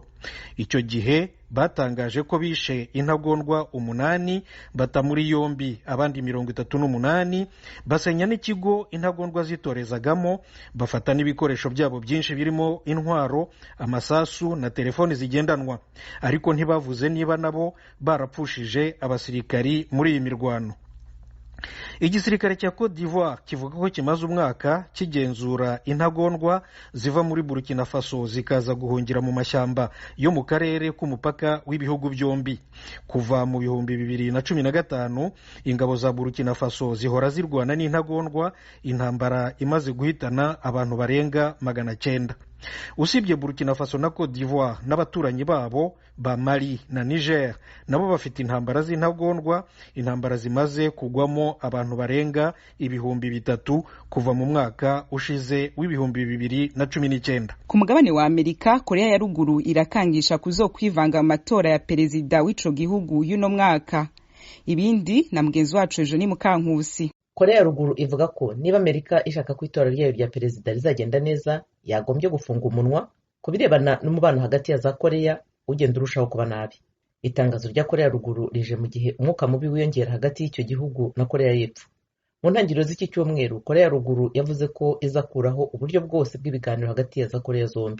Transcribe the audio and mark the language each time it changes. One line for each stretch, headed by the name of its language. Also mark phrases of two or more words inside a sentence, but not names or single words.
Kinyarwanda: Icyo gihe batangaje ko bishe intagondwa 8 bata muri yombi abandi 38 basenya n'ikigo intagondwa zitorezagamo bafata n'ibikoresho byabo byinshi birimo intwaro, amasasu na telefoni zigendanwa, ariko ntibavuze niba nabo barapfushije abasirikari muri iyi mirwano. Igisirikare cya Côte d'Ivoire kivuga ko kimaze umwaka kigenzura intagondwa ziva muri Burkina Faso zikaza guhungira mu mashyamba yo mu karere k'umupaka w'ibihugu byombi. Kuva mu 2015 ingabo za Burkina Faso zihora zirwana n'intagondwa, intambara imaze guhitana abantu barenga 900. Usibye Burkina Faso na Côte d'Ivoire n'abaturanyi babo ba Mali na Niger nabo bafite intambara z'intagondwa, intambara zimaze kugwamo abantu barenga 3,000 kuva mu mwaka ushize w'ibihumbi 2019.
Rundi: Ku mugabane wa Amerika, Korea ya ruguru irakangisha kuzokwivanga mu matora ya perezida w'ico gihugu y'uno mwaka.
Kinyarwanda: Ibindi na mugenzi wacu Eugenie Mukankusi. Korea ya ruguru ivuga ko niba Amerika ishaka ko itora ryayo rya perezida rizagenda neza yagombye gufunga umunwa ku birebana n'umubano hagati ya za Korea ugenda urushaho kuba nabi. Itangazo rya Korea ya ruguru rije mu gihe umwuka mubi wiyongera hagati y'icyo gihugu na Korea y'Epfo. Mu ntangiriro z'iki cyumweru Korea ya ruguru yavuze ko izakuraho uburyo bwose bw'ibiganiro hagati ya za Korea zombi.